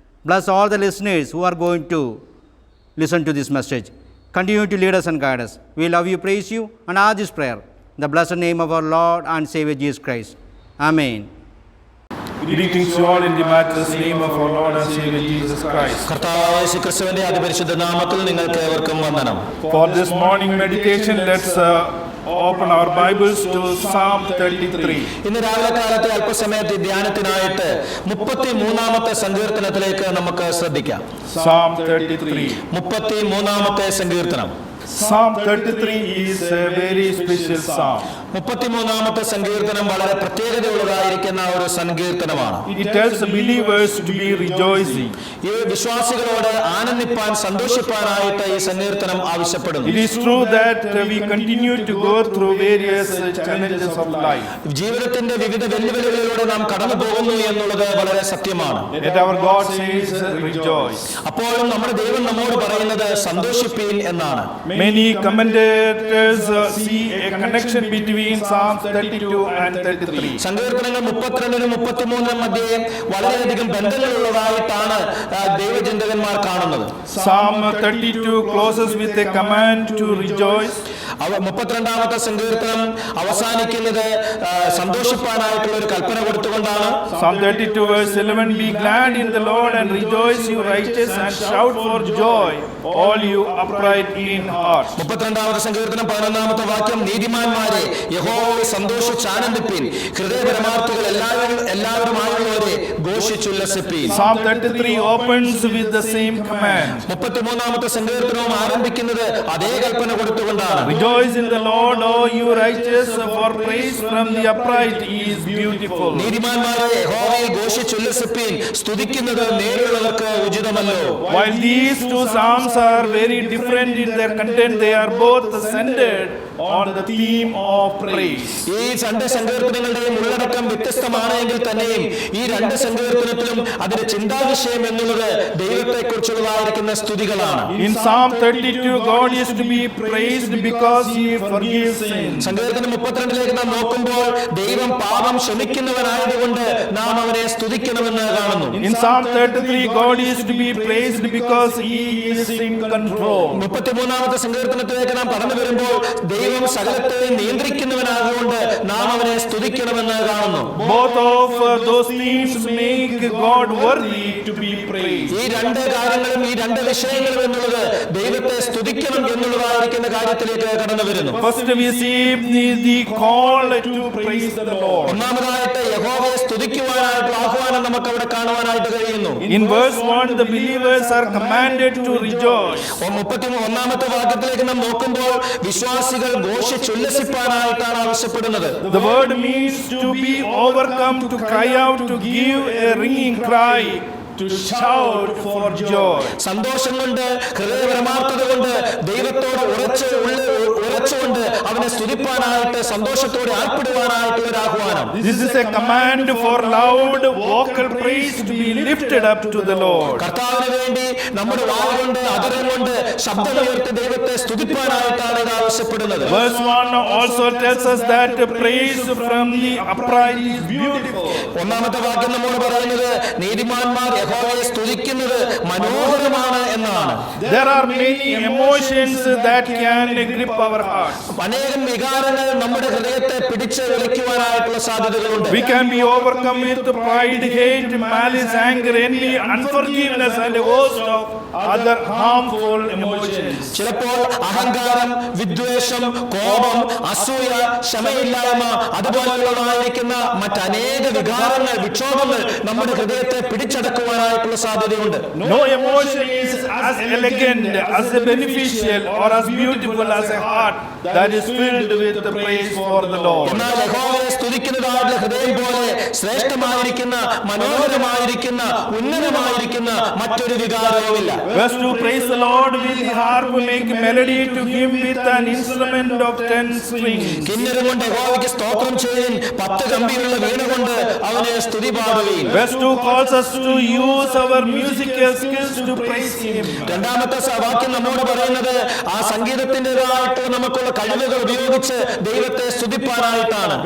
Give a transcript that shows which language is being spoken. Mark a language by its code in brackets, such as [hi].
[en] Bless all the listeners who are going to listen to this message. Continue to lead us and guide us. We love you, praise you, and ask this prayer in the blessed name of our Lord and Savior Jesus Christ. Amen. Greetings to all in the matchless name of our Lord and Savior Jesus Christ. [ml] കർത്താവായ യേശുക്രിസ്തുവിന്റെ അതിപരിശുദ്ധ നാമത്തിൽ നിങ്ങൾക്ക് ഏവർക്കും വന്ദനം. [en] For this morning meditation, let's open our Bibles to Psalm 33. [ml] ഇന്ന് രാവിലെ കാലത്തെ അല്പസമയത്തെ ധ്യാനത്തിനായിട്ട് 33-ാമത്തെ സങ്കീർത്തനത്തിലേക്ക് നമുക്ക് ശ്രദ്ധിക്കാം. [en] Psalm 33. [ml] 33-ാമത്തെ സങ്കീർത്തനം. [en] Psalm 33 is a very special psalm. [ml] 33-ാമത്തെ സങ്കീർത്തനം വളരെ പ്രത്യേകതയുള്ളതായിരിക്കുന്ന ഒരു സങ്കീർത്തനമാണ്. [en] It tells the believers to be rejoicing. [ml] ഈ വിശ്വാസികളോട് ആനന്ദിപ്പാൻ സന്തോഷിപ്പാനായിട്ട് ഈ സങ്കീർത്തനം ആവശ്യപ്പെടുന്നു. [en] It is true that we continue to go through various challenges of life. [ml] ജീവിതത്തിന്റെ വിവിധ വെല്ലുവിളികളിലൂടെ നാം കടന്നു പോകുന്നു എന്നുള്ളത് വളരെ സത്യമാണ്. [en] Yet our God says rejoice. [ml] അപ്പോഴും നമ്മുടെ ദൈവം നമ്മോട് പറയുന്നത് സന്തോഷിപ്പീൻ എന്നാണ്. [en] Many commentators see a connection between Psalms 32 and 33. [ml] സങ്കീർത്തനങ്ങൾ 32-നും 33-നും മധ്യേ വളരെയധികം ബന്ധങ്ങളുള്ളതായിട്ടാണ് ദൈവചിന്തകന്മാർ കാണുന്നത്. [en] Psalm 32 closes with a command to rejoice. [ml] 32-ാമത്തെ സങ്കീർത്തനം അവസാനിക്കുന്നത് സന്തോഷിപ്പാനായിട്ടുള്ള ഒരു കൽപ്പന കൊടുത്തുകൊണ്ടാണ്. [en] Psalm 32 verse 11, be glad in the Lord and rejoice, you righteous, and shout for joy, all you upright in heart. [ml] 32-ാമത്തെ സങ്കീർത്തനം 11-ാമത്തെ വാക്യം, നീതിമാന്മാരെ യഹോവയെ സന്തോഷിച്ചാനന്ദിപ്പീൻ, ഹൃദയപരമാർത്ഥികൾ എല്ലാവരുമായുള്ളവരെ ഘോഷിച്ചുല്ലസിപ്പീൻ. [en] Psalm 33 opens with the same command. [ml] 33-ാമത്തെ സങ്കീർത്തനവും ആരംഭിക്കുന്നത് അതേ കൽപ്പന കൊടുത്തുകൊണ്ടാണ്. [en] Rejoice in the Lord, O you righteous, for praise from the upright is beautiful. [ml] നീതിമാന്മാരെ യഹോവയെ ഘോഷിച്ചുല്ലസിപ്പീൻ, സ്തുതിക്കുന്നത് നേരുള്ളവർക്ക് ഉചിതമല്ലോ. [en] While these two psalms are very different in their content, they are both centered on the theme of praise. [ml] ഈ രണ്ട് സങ്കീർത്തനങ്ങളുടെയും ഉള്ളടക്കം വ്യത്യസ്തമാണെങ്കിൽ തന്നെയും ഈ രണ്ട് സങ്കീർത്തനത്തിലും അതിന്റെ ചിന്താവിഷയം എന്നുള്ളത് ദൈവത്തെക്കുറിച്ചുള്ളതായിരിക്കുന്ന സ്തുതികളാണ്. [en] In Psalm 32, God is to be praised because He forgives sins. [ml] സങ്കീർത്തനം 32-ലേക്ക് നാം നോക്കുമ്പോൾ ദൈവം പാപം ക്ഷമിക്കുന്നവനായതുകൊണ്ട് നാം അവനെ സ്തുതിക്കണമെന്ന് കാണുന്നു. [en] In Psalm 33, God is to be praised because He is in control. [ml] 33-ാമത്തെ സങ്കീർത്തനത്തിലേക്ക് നാം കടന്നു വരുമ്പോൾ ദൈവം സകലത്തെയും നിയന്ത്രിക്കുന്നവനായതുകൊണ്ട് നാം അവനെ സ്തുതിക്കണമെന്ന് കാണുന്നു. [en] Both of those themes make God worthy to be praised. [ml] ഈ രണ്ട് കാര്യങ്ങളും ഈ രണ്ട് വിഷയങ്ങളും എന്നുള്ളത് ദൈവത്തെ സ്തുതിക്കണം എന്നുള്ളതായിരിക്കുന്ന കാര്യത്തിലേക്ക് കടന്നു വരുന്നു. [en] First we see the call to praise the Lord. [ml] ഒന്നാമതായിട്ട് യഹോവയെ സ്തുതിക്കുവാനായിട്ടുള്ള ആഹ്വാനം നമുക്ക് അവിടെ കാണുവാനായിട്ട് കഴിയുന്നു. [en] In verse 1, the believers are commanded to rejoice. [ml] 31-ാമത്തെ വാക്യത്തിലേക്ക് നാം നോക്കുമ്പോൾ വിശ്വാസികൾ ഘോഷിച്ചുല്ലസിപ്പാനായിട്ടാണ് ആവശ്യപ്പെടുന്നത്. [en] The word means to be overcome, to cry out, to give a ringing cry, to shout for joy. [ml] സന്തോഷം കൊണ്ട്, ഹൃദയപരമാർത്ഥത കൊണ്ട്, ദൈവത്തോട് ഉറച്ചുകൊണ്ട് അവനെ സ്തുതിപ്പാനായിട്ട്, സന്തോഷത്തോടെ ആർപ്പിടുവാനായിട്ടുള്ള ഒരു ആഹ്വാനം. [en] This is a command for loud vocal praise to be lifted up to the Lord. [ml] കർത്താവിന് വേണ്ടി നമ്മുടെ വായുകൊണ്ട്, അതരം കൊണ്ട് ശബ്ദമുയർത്തി ദൈവത്തെ സ്തുതിപ്പാനായിട്ടാണ് ഇത് ആവശ്യപ്പെടുന്നത്. [en] Verse 1 also tells us that praise from the upright is beautiful. [ml] ഒന്നാമത്തെ വാക്യം നമ്മോട് പറയുന്നത് നീതിമാന്മാർ യഹോവയെ സ്തുതിക്കുന്നത് മനോഹരമാണ് എന്നാണ്. [en] There are many emotions that can grip our hearts. [ml] അനേകം വികാരങ്ങൾ നമ്മുടെ ഹൃദയത്തെ പിടിച്ച് വലിക്കുവാനായിട്ടുള്ള സാധ്യതകളുണ്ട്. [en] We can be overcome with pride, hate, malice, anger, envy, unforgiveness and a host of other harmful emotions. [ml] ചിലപ്പോൾ അഹങ്കാരം, വിദ്വേഷം, കോപം, അസൂയ, ക്ഷമയില്ലായ്മ, അതുപോലെയുള്ളതായിരിക്കുന്ന മറ്റനേക വികാരങ്ങൾ, വിക്ഷോഭങ്ങൾ നമ്മുടെ ഹൃദയത്തെ പിടിച്ചടക്കുവാനായിട്ടുള്ള സാധ്യതയുണ്ട്. [en] No emotion is as elegant, as beneficial or as beautiful as a heart that is filled with the praise for the Lord. [ml] എന്നാൽ യഹോവയെ സ്തുതിക്കുന്നതായിട്ടുള്ള ഹൃദയം പോലെ ശ്രേഷ്ഠമായിരിക്കുന്ന, മനോഹരമായിരിക്കുന്ന, ഉന്നതമായിരിക്കുന്ന മറ്റൊരു വികാരവുമില്ല. [en] Verse 2, praise the Lord with the harp, make melody to him with an instrument of 10 strings. [ml] കിന്നരം കൊണ്ട് യഹോവയ്ക്ക് സ്തോത്രം ചെയ്യുവിൻ, 10 കമ്പിയുള്ള വീണ കൊണ്ട് അവനെ സ്തുതി പാടുവിൻ. [en] Verse 2 calls us to use our musical skills to praise him. [ml] രണ്ടാമത്തെ വാക്യം നമ്മോട് പറയുന്നത് ആ സംഗീതത്തിൻ്റെതായിട്ട് നമുക്കുള്ള കഴിവുകൾ ഉപയോഗിച്ച് ദൈവത്തെ സ്തുതിപ്പാനായിട്ടാണ്.